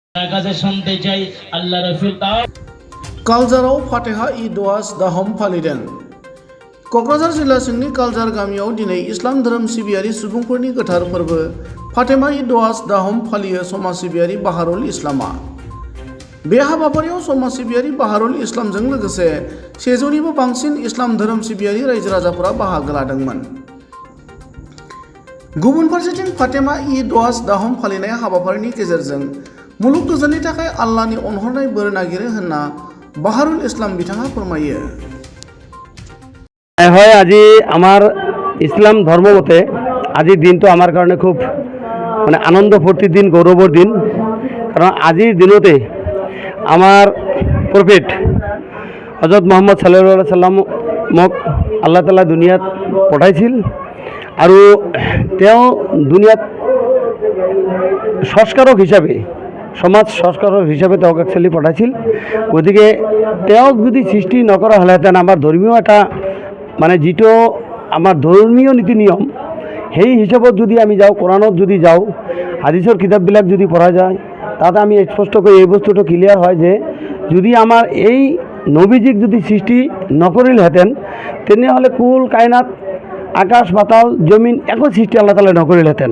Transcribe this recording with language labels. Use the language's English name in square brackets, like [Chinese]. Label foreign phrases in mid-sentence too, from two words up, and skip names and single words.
[Bangla] আপনার কাছে শুনতে চাই আল্লাহ রাসূল তাও [Bodo] कालजाराव फातेहा इ द'आस दाहम फालिदों। क'क्राझार जिल्ला सिंनि कालजार गामियाव दिनै इस्लाम धोरोम सिबियारि सुबुंफोरनि गोथार फोरबो फातेमा इ द'आस दाहम फालियो समाज सिबियारि बाहारुल इस्लामा। बे हाबाफारियाव समाज सिबियारि बाहारुल इस्लामजों लोगोसे 100निबो बांसिन इस्लाम धोरोम सिबियारि रायजो राजाफोरा बाहागो लादोंमोन। गुबुन फारसेथिं फातेमा इ द'आस दाहम फालिनाय हाबाफारिनि गेजेरजों मुलुग गोजोननि थाखाय आल्लाहनि अनहरनाय बोर नागिरो होनना বাহারুল ইসলাম বিथाङा फोरमायो। [Bangla] হয় আজি আমার ইসলাম ধর্ম মতে আজির দিনটো আমার কারণে খুব মানে আনন্দ ফুর্তির দিন, গৌরবের দিন। [Assamese] কারণ আজির দিনতে আমার প্রফেট হযরত মুহাম্মদ [Arabic] صلى الله عليه وسلم [Assamese] আল্লাহ তাআলা দুনিয়াত পঠাইছিল আৰু তেওঁ দুনিয়াত সংস্কারক হিসাবে সমাজ সংস্কারক হিসাবে তেওঁক একচুৱেলি পঠাইছিল। গতিকে তেওঁক যদি সৃষ্টি নকৰা হ'লেহেঁতেন আমাৰ ধৰ্মীয় এটা মানে যিটো আমাৰ ধৰ্মীয় নীতি নিয়ম সেই হিচাপত যদি আমি যাওঁ, কোরআনত যদি যাওঁ, হাদিসৰ কিতাপবিলাক যদি পঢ়া যায়, তাতে আমি স্পষ্টকৈ এই বস্তুটো ক্লিয়াৰ হয় যে যদি আমাৰ এই নবীজিক যদি সৃষ্টি নকৰিলহেঁতেন তেনেহ'লে [Arabic] كل كائنات [Assamese] আকাশ পাতাল জমিন একো সৃষ্টি আল্লাহ তাআলাই নকৰিলহেঁতেন।